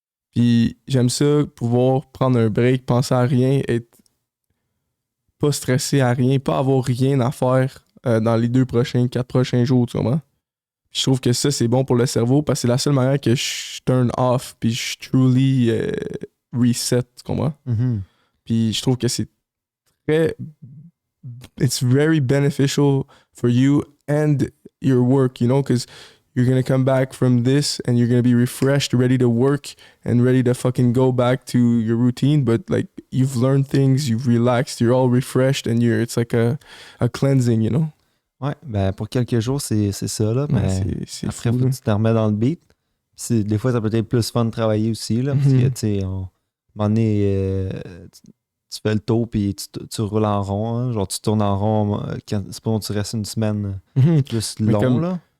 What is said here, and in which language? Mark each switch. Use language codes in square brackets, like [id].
[fr] Puis j'aime ça, pouvoir prendre un break, penser à rien, être pas stressé à rien, pas avoir rien à faire dans les 4 prochains jours, tu comprends? Puis je trouve que ça, c'est bon pour le cerveau parce que c'est la seule manière que je [en] turn off [fr] puis je [en] truly reset, [fr] tu comprends? Mm-hmm. Puis je trouve que c'est [en] it's very beneficial for you and your work, you know, because you're gonna come back from this and you're gonna be refreshed, ready to work and ready to fucking go back to your routine. But like you've learned things, you've relaxed, you're all refreshed and it's like a cleansing, you know. [fr] Ouais, ben pour quelques jours, c'est ça, là. Mais c'est après, fou, faut que tu te remets dans le beat. Des fois, ça peut être plus fun de travailler aussi, là. Parce que, tu sais, à un moment donné, tu fais le tour puis tu roules en rond. Hein, genre, tu tournes en rond. C'est pas tu restes une semaine plus long, là.